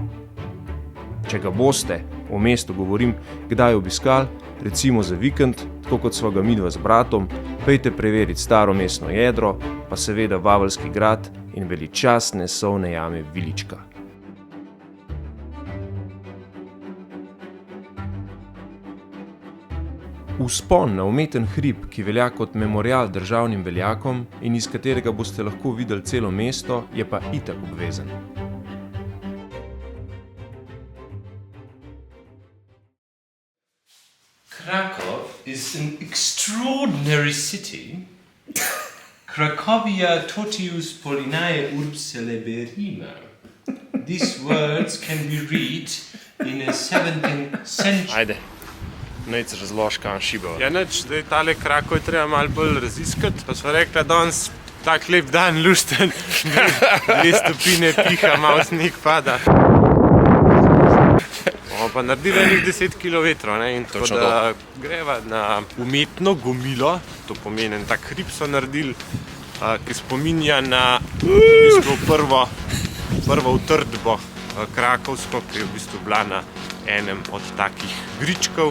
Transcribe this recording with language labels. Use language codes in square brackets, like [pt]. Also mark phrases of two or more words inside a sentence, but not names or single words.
[sl] Če ga boste, o mestu govorim, kdaj obiskali, recimo za vikend, tako kot sva ga midva z bratom, pejte preveriti staro mestno jedro, pa seveda Vaveljski grad in veličastne solne jame Vilička. Vzpon na umeten hrib, ki velja kot memorial državnim veljakom in iz katerega boste lahko videli celo mesto, je pa itak obvezen. [en] Krakow is an extraordinary city. [la] Cracovia totius Paulinae urbs celeberrima. [en] These words can be read in a 17th century. [sl] Ajde. Nec razloži, kam šiba. Ja, nič, zdaj tale Krakov je treba malo bolj raziskati. Pa sva rekla, danes tak lep dan, lušten, 2 stopinje piha, malo sneg pada. Bomo pa naredili enih 10 km, ne, in tako da greva na umetno gomilo, to pomeni en tak hrib so naredili, ki spominja na v bistvu prvo utrdbo krakovsko, ki je v bistvu bila na enem od takih gričkov.